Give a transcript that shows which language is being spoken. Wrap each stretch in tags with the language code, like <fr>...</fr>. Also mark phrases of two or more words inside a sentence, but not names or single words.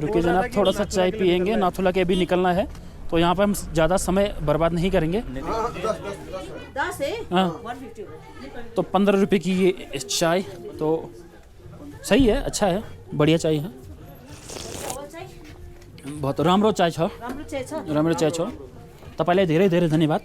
<hi>रुकिए जनाब, थोड़ा सा चाय पियेंगे, नाथुला के अभी निकलना है, तो यहाँ पर हम ज़्यादा समय बर्बाद नहीं करेंगे। 10 है, हाँ, 150। तो 15 रुपये की ये चाय तो सही है, अच्छा है, बढ़िया चाय है।</hi> <ne>बहुत राम्रो चाय छ, राम्रो चाय छ। तपाईँलाई धेरै धेरै धन्यवाद।</ne>